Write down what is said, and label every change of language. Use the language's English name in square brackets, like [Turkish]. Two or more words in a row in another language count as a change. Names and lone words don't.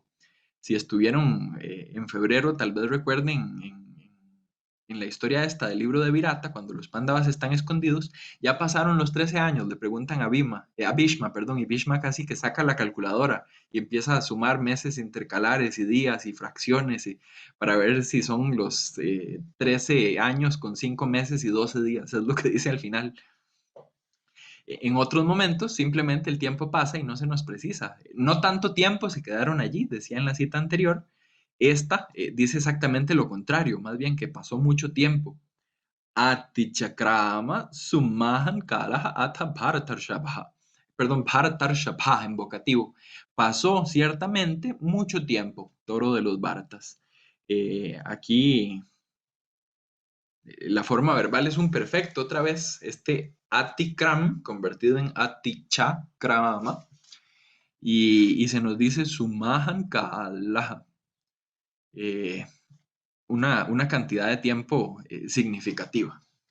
[Spanish] Si estuvieron en febrero, tal vez recuerden en la historia esta del libro de Virata, cuando los Pándavas están escondidos, ya pasaron los 13 años, le preguntan a Bhishma, perdón, y Bhishma casi que saca la calculadora y empieza a sumar meses intercalares y días y fracciones para ver si son los 13 años con 5 meses y 12 días, es lo que dice al final. En otros momentos simplemente el tiempo pasa y no se nos precisa. No tanto tiempo se quedaron allí, decía en la cita anterior. Esta dice exactamente lo contrario, más bien que pasó mucho tiempo. [Sanskrit] Atichakrama sumahan kalaha atha bharatarshabha. [Spanish] Perdón, bharatarshabha en vocativo. Pasó ciertamente mucho tiempo, toro de los Bharatas. Aquí la forma verbal es un perfecto, otra vez, este atikram convertido en atichakrama, y se nos dice [Sanskrit] sumahan kalaha, [Spanish] eh, una cantidad de tiempo significativa.